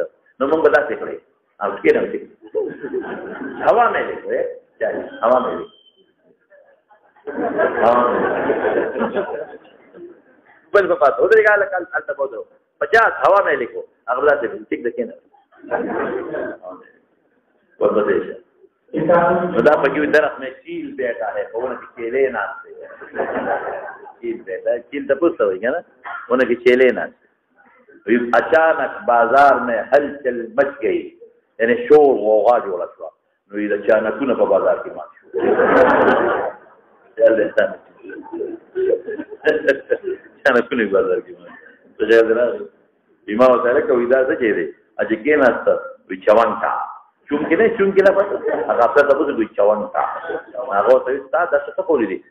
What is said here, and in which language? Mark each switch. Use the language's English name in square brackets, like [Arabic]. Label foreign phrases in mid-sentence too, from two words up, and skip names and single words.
[Pashto] نو موږ به داسې کړی او کېنه [Urdu] هوا میں [Pashto] لیکو 40 [Urdu] هوا میں [Pashto] لیکو بل به پاتې ودرېږه هلته هلته به ودرو 50 [Urdu] هوا میں [Pashto] لیکو هغه به داسې ټیک ده کېنه ورپسې شه. نو دا پکې [Urdu] درخت میں چیل بیٹا ہے [Pashto] ونه کې کیلې ناسته [Urdu] چیل بیٹا [Pashto] چیل ته پوسته وایي که نه ونه کې چیلې ناسته. [Urdu] اچانک بازار میں ہلچل مچ گئی یعنی [Pashto] شور غوغا جوړه شوه. نو د اچانکونه په بازار کې مات شو. اچانکونه په بازار کې مات شو. بیما ورته کوي دا څه شی دی چې کېناسته وایي چونګ چونکې نه چونکې نه پته هغه افسر ته پوښتنه کوي چونګ هغه ورته وایي ستا دا څه کولی دي؟